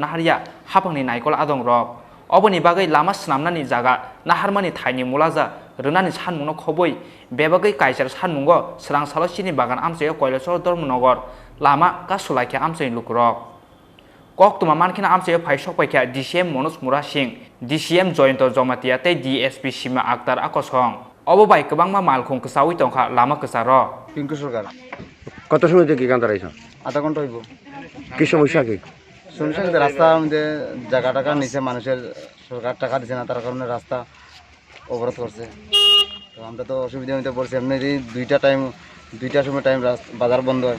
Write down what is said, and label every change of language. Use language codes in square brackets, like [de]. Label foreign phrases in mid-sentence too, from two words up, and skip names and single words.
[trp] naharia hapangni naikol adong rok oboni bagui lama snamnani jaga naharmani thaini mulaja rwnani sanmungno khoboi bebagui kaisar sanmungo srang salo chini bagan amchayo koilesor dharmanagar lama kasolaki amchai lukurok koktuma mankhina amchayo phai sokpaikya DCM Manoj Mura Singh DCM Joyanto Jomatia tei DSP Shima Akhtar Akosong obo bai kwbangma malkhung ksawi tongkha lama ksaro [bn] পিঙ্কু সরকার কত সময় থেকে গান দাঁড়াইছো? আধা ঘন্টা হইব। কি সমস্যা কি? সমস্যা কিন্তু রাস্তা আমাদের জায়গা টাকা নিচে মানুষের সরকার টাকা দিচ্ছে না তার কারণে রাস্তা অবরোধ করছে। তো আমরা তো অসুবিধার মধ্যে পড়ছি এমনি দুইটার সময় টাইম বাজার বন্ধ হয়।